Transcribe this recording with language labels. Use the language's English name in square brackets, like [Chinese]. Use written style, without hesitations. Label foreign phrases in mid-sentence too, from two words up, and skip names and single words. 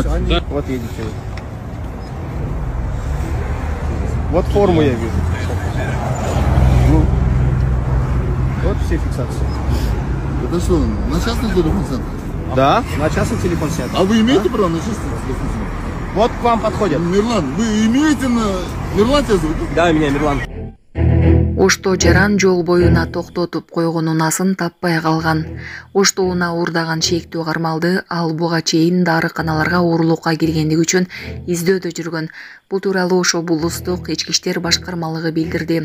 [Russian] Да. Вот едете вы. Вот форму я вижу. Ну, вот все фиксации. Это что, на частный телефон центр? Да, на частный телефон снят. А вы имеете право на частный телефон центр? Вот к вам подходят. Мирлан, вы имеете на... Мирлан тебя зовут? Да, меня Мирлан. [Kyrgyz] Ошто жаран жол боюна токтотуп койгон унасын таппай калган. Ошто унаа уурдаган шектүү кармалды ал буга чейин дарыканаларга уурулукка киргендиги үчүн издөөдө жүргөн. Бул тууралуу Ош облустук ички иштер башкармалыгы билдирди.